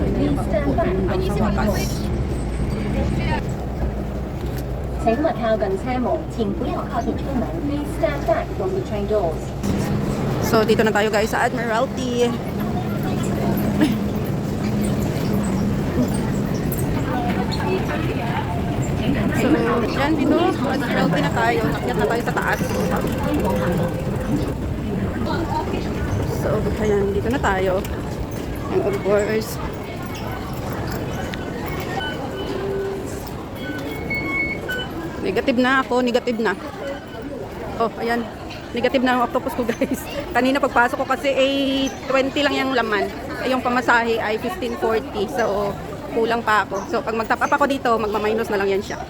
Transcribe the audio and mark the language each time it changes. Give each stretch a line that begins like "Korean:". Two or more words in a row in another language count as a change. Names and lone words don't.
English: Please stand back from the tunnel.
Chinese: 請勿靠近車門，前不要靠近車門。
English: Please stand back from the train doors.
Filipino: So dito na tayo guys sa Admiralty. So yan dito, Admiralty na tayo. Akyat na tayo sa taas. So ayan, dito na tayo.
English: And of course,
Filipino: negative na ako, negative na. Oh, ayan. Negative na ang octopus ko guys. Kanina pagpasok ko kasi 20 lang yung laman. Yung pamasahe ay 15.40. So, kulang pa ako. So, pag mag-top up ako dito, magma-minus na lang yan siya.